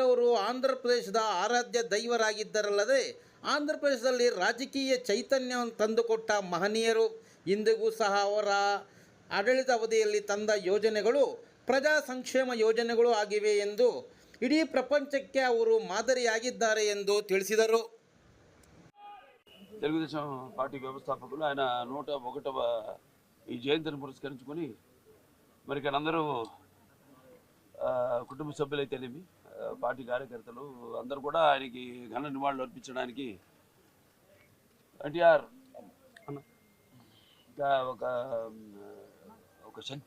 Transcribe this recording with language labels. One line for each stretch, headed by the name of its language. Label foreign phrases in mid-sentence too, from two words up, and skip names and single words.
Kannada: ಅವರು ಆಂಧ್ರಪ್ರದೇಶದ ಆರಾಧ್ಯ ದೈವರಾಗಿದ್ದರಲ್ಲದೆ ಆಂಧ್ರಪ್ರದೇಶದಲ್ಲಿ ರಾಜಕೀಯ ಚೈತನ್ಯವನ್ನು ತಂದುಕೊಟ್ಟ ಮಹನೀಯರು. ಇಂದಿಗೂ ಸಹ ಅವರ ಆಡಳಿತಾವಧಿಯಲ್ಲಿ ತಂದ ಯೋಜನೆಗಳು ಪ್ರಜಾ ಸಂಕ್ಷೇಮ ಯೋಜನೆಗಳು ಆಗಿವೆ ಎಂದು ಇಡೀ ಪ್ರಪಂಚಕ್ಕೆ ಅವರು ಮಾದರಿಯಾಗಿದ್ದಾರೆ ಎಂದು ತಿಳಿಸಿದರು.
Telugu: తెలుగుదేశం పార్టీ వ్యవస్థాపకులు ఆయన 101వ ఈ జయంతిని పురస్కరించుకొని మరి ఇక్కడ అందరూ కుటుంబ సభ్యులైతేనేమి పార్టీ కార్యకర్తలు అందరూ కూడా ఆయనకి ఘన నివాళులు అర్పించడానికి ఎన్టీఆర్ ఒక శక్తి.